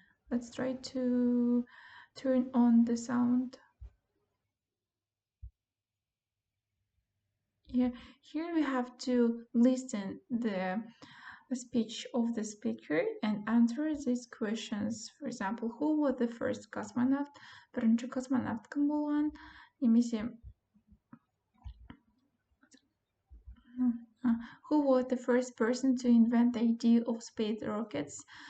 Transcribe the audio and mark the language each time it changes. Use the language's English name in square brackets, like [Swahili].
[English] Let's try to turn on the sound. Yeah, here we have to listen the speech of the speaker and answer these questions. For example, who was the first cosmonaut? [Kazakh] Бірінші космонавт кім болған? [English] Немесе who was the first person to invent the idea of space rockets?